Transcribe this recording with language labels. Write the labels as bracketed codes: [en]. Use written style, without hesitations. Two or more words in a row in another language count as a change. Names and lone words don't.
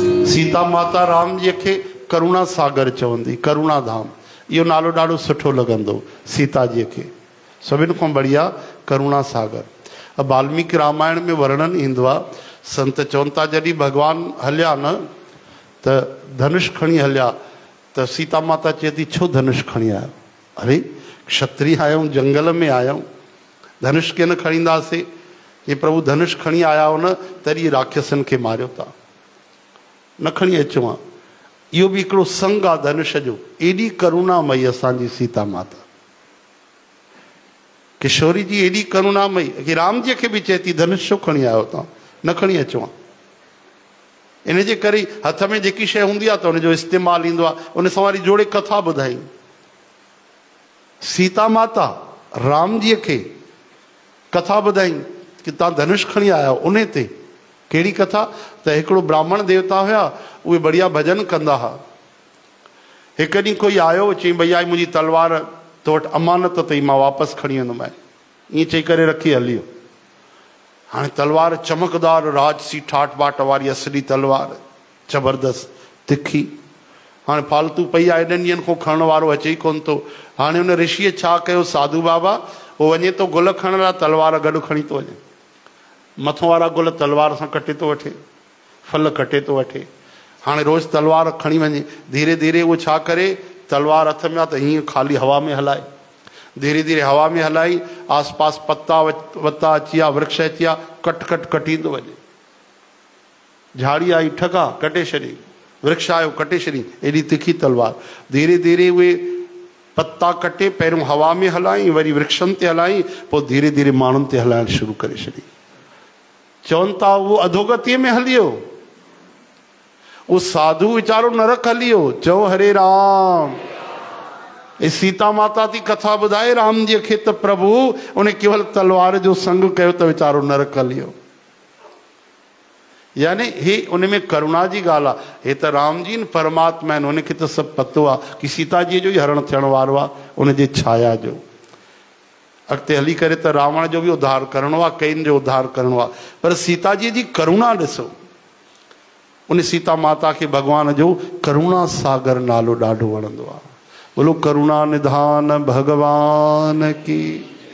[sd] सीता माता राम जी के करुणा सागर चवंदी, करुणा धाम। यो नालो ॾाढो सुठो लॻंदो सीता जी के, सभिनि खां बढ़िया करुणा सागर। अब वाल्मीकि रामायण में वर्णन ईंदो आहे, संत चवनि था जॾहिं भगवान हलिया न त धनुष खणी हलिया त सीता माता चए थी छो धनुष खणी आयो? अरे क्षत्रिय आहियूं, जंगल में आहियूं, धनुष के न खणींदासीं? ये प्रभु धनुष खणी आया हो न तॾहिं राक्षसनि खे मारियो था, न खणी अचो आहे। इहो बि हिकिड़ो संग आहे धनुष जो। एॾी करुणामयी असांजी सीता माता, किशोरी जी एॾी करुणामयी कि राम जी खे बि चए थी धनुष छो खणी आयो तव्हां, न खणी अचो आहे। इन जे करे हथ में जेकी शइ हूंदी आहे त हुनजो इस्तेमालु ईंदो आहे। उन सां वरी जोड़े कथा ॿुधाई, सीता माता राम जी खे कथा ॿुधाई कि तव्हां धनुष खणी आया हो। उन ते कहिड़ी कथा? त हिकिड़ो ब्राह्मण देवता हुया, उहे बढ़िया भॼन कंदा हुआ। हिकु ॾींहुं कोई आयो, चई भैया मुंहिंजी तलवार तो वटि अमानत अथई, मां वापसि खणी वेंदोमांइ। ईअं चई करे रखी हलियो। हाणे तलवार चमकदार राजसी ठाठ बाट वारी असली तलवार, ज़बरदस्त तिखी। हाणे फालतू पई आहे, एॾनि ॾींहंनि खां खणण वारो अचे ई कोन थो। हाणे हुन ऋषिअ छा कयो, साधू बाबा उहो वञे थो गुल खणण लाइ, तलवार गॾु खणी थो वञे। मथों वारा गुल तलवार सां कटे थो वठे, फल कटे थो वठे। हाणे रोज़ तलवार खणी वञे। धीरे धीरे उहो छा करे, तलवार हथ में आहे त हीअं ख़ाली हवा में हलाए। धीरे धीरे हवा में हलाई, आस पास पत्ता वत्ता अची विया, वृक्ष अची विया, कट कट कटींदो वञे। झाड़ी आई ठका कटे छॾी, वृक्ष आयो कटे छॾी, एॾी तिखी तलवार। धीरे धीरे उहे पत्ता कटे, पहिरियों हवा में हलाई, वरी वृक्षनि ते हलाई, पोइ धीरे धीरे माण्हुनि ते हलाइण शुरू करे छॾी। चवनि था उहो अधोगतीअ में हली वियो, उहो साधु वीचारो नरक हली वियो। चओ हरे राम। सीता माता थी कथा ॿुधाए राम जी खे त प्रभु उन केवल तलवार जो संग कयो त वीचारो नरक हली वियो। यानी हे उन में करुणा जी ॻाल्हि आहे। हे त राम जी परमात्मा आहिनि, उनखे त सभु पतो आहे कि सीता जी जो ई हरण थियण वारो आहे, उनजे छाया जो। अॻिते हली करे त रावण जो बि उद्धार करिणो आहे, कईन जो उद्धार करिणो आहे, पर सीता जी जी करुणा ॾिसो। उन सीता माता खे भॻवान जो करुणा सागर नालो ॾाढो वणंदो आहे। [hi] बोलो करुणा निधान भगवान की।